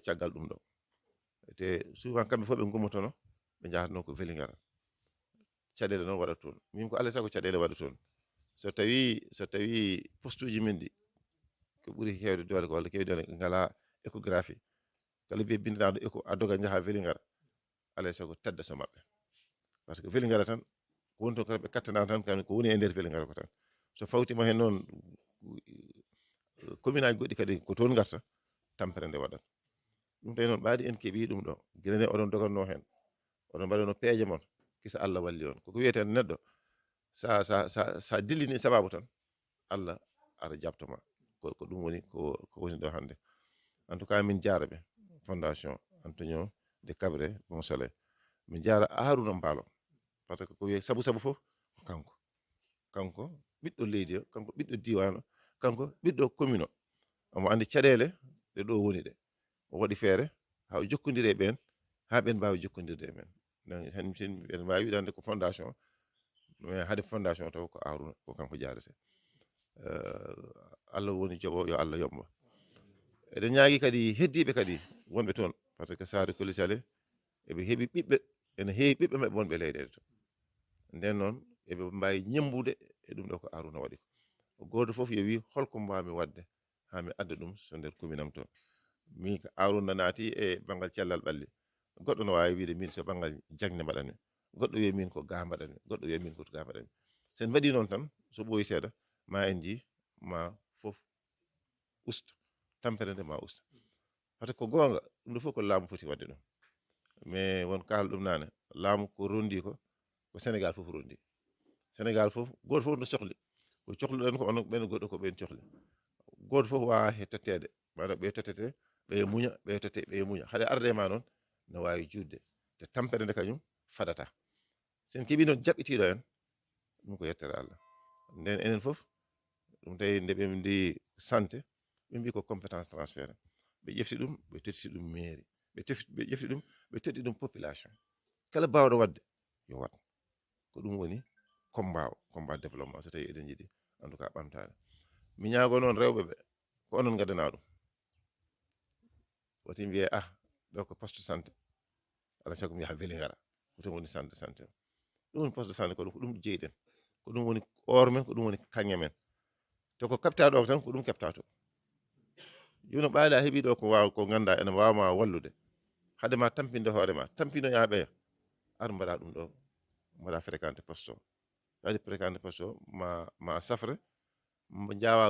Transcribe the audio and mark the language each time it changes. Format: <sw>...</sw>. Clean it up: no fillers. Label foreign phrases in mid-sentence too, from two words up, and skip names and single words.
<ff>caggal ɗum ɗo te souvent kamɓe fof ɓe gummotono ɓe jahatno ko Vélingara caɗele noon waɗat toon min ko alay saago caɗele waɗa toon so tawi poste uji men ɗi ko ɓuuri hewde doole ko walla kewde doole ngala échographie kala mbiye bindinaɗo écho a doga jaaha Vélingara alay saago tedda so maɓɓe</ff> <fr>par ce que</fr> <ff>Vélingara tan ko woni toon ko ɓe kattanama tan kam ko woni e nder Vélingara ko tan so fawtima hen noon commune aji goɗɗi kadi ko toon garta tampere nde waɗat ɗum tawi noon ɓaadi en keeɓi ɗum ɗo guila nde oɗon doganno hen oɗon mbaɗano peeje mon kisa Allah walli on koko wiyeten neɗɗo sa dillini sababu tan Allah ara jabtoma ko ɗum woni ko woni ɗo hannde</ff> <fr>en tout cas</fr> <ff>min jaaraɓe fondation Antonio de Cabré Bonsolé min jaara Harouna Mbalo</ff> <fr>par ce que</fr> <ff>ko wiye sabu fof ko kanko ɓiɗɗo leydi o kanko ɓiɗɗo diwan o kanko ɓiɗɗo commune o omo andi caɗele ɗe ɗo woni ɗe o waɗi feere ha o jokkodiri e ɓen ha ɓen mbawi jokkodirde e men donc en mbawi wiɗande ko fondation mais haade fondation taw ko Harouna ko kanko jaarete Allah woni jooɓo yo Allah yoɓmo eɗen ñaagui kadi heddiɓe kadi wonɓe toon</ff> <fr>par ce que</fr> <ff>Saré-Koli Salé eɓe heeɓi ɓiɓɓe ene heewi ɓiɓɓe mabɓe wonɓe leyɗele to nden noon eɓe mbawi ñembude e ɗum ɗo ko Harouna waɗi ko goto foof yo wi holko mbawmi wadde ha mi adda ɗum so nder commune am to min ko Harouna naati e banggal cellal ɓalli goɗɗo no wawi wiide min so banggal jangne mbaɗanmi goɗɗo wiya min ko ga mbaɗanmi goɗɗo wiya min ko ga mbaɗanmi sen mbaɗi noon tan so ɓooyi seeɗa ma en ji ma fof usta tampere nde ma usta</ff> <fr>par ce que</fr> <ff>ko gonga ɗum ɗo fof ko laamu foti wadde ɗum mais won kaala ɗum nane laamu ko rondi ko Sénégal fof rondi Sénégal fof goto fof no sohli ko cohluɗen ko onon ɓen goɗɗo ko ɓen cohli goto fof wawa he tottede maɗa ɓe tottete ɓe muña ɓe totte ɓe muña hade arde ma noon no wawi judde te tampere nde kañum fadata sen keeɓi noon jaɓɓitiɗo en ɗum ko yettere Allah nden enen fof ɗum tawi nde ɓe ndi santé ɓe mbi ko</ff> <fr>compétence transféré</fr> <ff>ɓe ƴefti ɗum ɓe totti ɗum mairie ɓe ƴefti ɗum ɓe totti ɗum population kala bawɗo wadde yo wat ko ɗum woni</ff> <fr>combat développement</fr> <ff>so tawi eɗen jiiɗi</ff> <fr>en tout cas</fr> <ff>ɓamtade mi ñaago noon rewɓe ɓe ko onon gaddana ɗum woti mbiye ɗo ko</ff> <fr>poste santé</fr> <ff>ala sago mi yaha Vélingara koto woni</ff> <fr>centre de santé</fr> <ff>ɗum woni</ff> <fr>poste de santé</fr> <ff>ko ɗum jeyɗen ko ɗum woni or men ko ɗum woni kaŋŋe men to ko kapta ɗo tan ko ɗum kepta to joni ɓaali a heeɓi ɗo ko wawa ko ganda ene wawma wallude hade ma tampinde hoorema tampino ya ɓeya ar mbaɗa ɗum ɗo mbaɗa</ff> <fr>fréquenté poste</fr> <ff>o yaade</ff> <fr>fréquenté poste</fr> <ff>o ma safre jawa</ff>